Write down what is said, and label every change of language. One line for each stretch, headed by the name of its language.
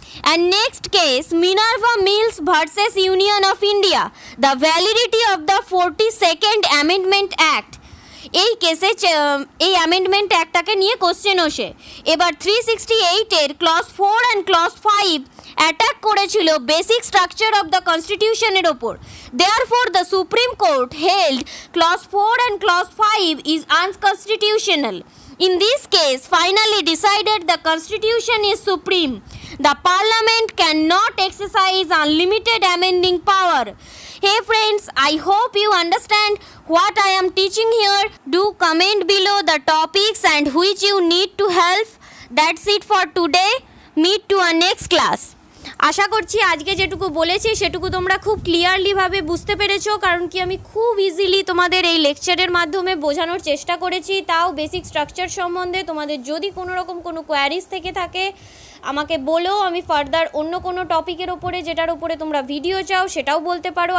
English: And next case, Minerva Mills versus Union of India. The validity of the 42nd Amendment Act.
Bangla: এই কেসে এই amendment অ্যাক্টটাকে নিয়ে question ওঠে। এবার 368 ক্লজ 4 অ্যান্ড ক্লজ 5 অ্যাটাক করেছিল basic structure of the কনস্টিটিউশনের ওপর।
English: Therefore the supreme court held clause 4 and clause 5 is unconstitutional. In this case, finally decided the constitution is supreme. The parliament cannot exercise unlimited amending power. Hey friends, I hope you understand what I am teaching here. Do comment below the topics and which you need to help. That's it for today. Meet to our next class.
Bangla: আশা করছি আজকে যেটুকু বলেছি সেটুকু তোমরা খুব ক্লিয়ারলিভাবে বুঝতে পেরেছো, কারণ কি আমি খুব ইজিলি তোমাদের এই লেকচারের মাধ্যমে বোঝানোর চেষ্টা করেছি। তাও বেসিক স্ট্রাকচার সম্বন্ধে তোমাদের যদি কোনো রকম কোনো কোয়ারিজ থেকে থাকে আমাকে বলো, আমি ফার্দার অন্য কোনো টপিকের ওপরে যেটার ওপরে তোমরা ভিডিও চাও সেটাও বলতে পারো।